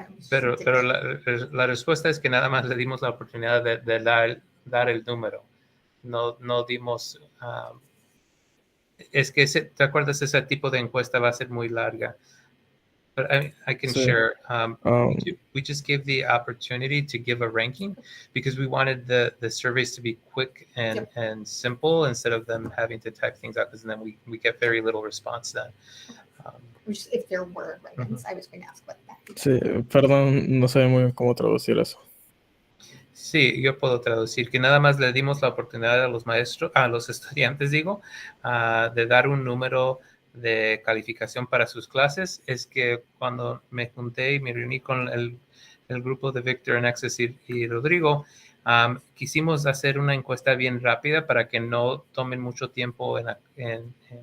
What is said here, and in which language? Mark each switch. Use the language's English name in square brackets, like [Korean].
[Spanish] Pero la respuesta es que nada más le dimos la oportunidad de dar el número. No dimos... es que, ¿te acuerdas? Ese tipo de encuesta va a ser muy larga. [English] But I can share. We just gave the opportunity to give a ranking because we wanted the surveys to be quick and simple instead of them having to type things out, because then we get very little response then. If there were rankings, I was going to ask what that would be. [Spanish] Sí, perdón, no sé muy bien cómo traducir eso. Sí, yo puedo traducir que nada más le dimos la oportunidad a los maestros, a los estudiantes, de dar un número de calificación para sus clases. Es que cuando me junté y me reuní con el grupo de Víctor, Alexis y Rodrigo, quisimos hacer una encuesta bien rápida para que no tomen mucho tiempo en